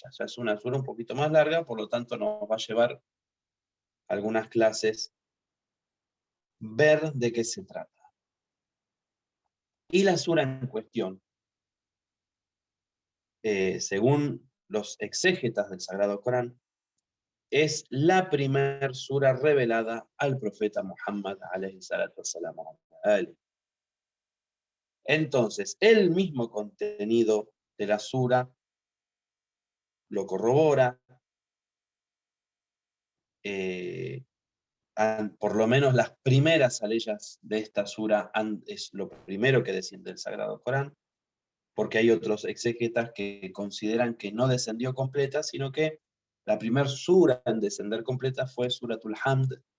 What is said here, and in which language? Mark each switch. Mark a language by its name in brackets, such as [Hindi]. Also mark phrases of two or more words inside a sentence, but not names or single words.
[Spanish] O sea, es una sura un poquito más larga, por lo tanto nos va a llevar algunas clases ver de qué se trata. Y la sura en cuestión, según los exégetas del Sagrado Corán, es la primer sura revelada al profeta Muhammad [Arabic] عليه الصلاة والسلام. [Spanish] Entonces, el mismo contenido de la sura lo corrobora por lo menos las primeras aleyas de esta sura es lo primero que desciende del Sagrado Corán, porque hay otros exégetas que consideran que no descendió completa, sino que la primera sura en descender completa fue Suratul Hamd.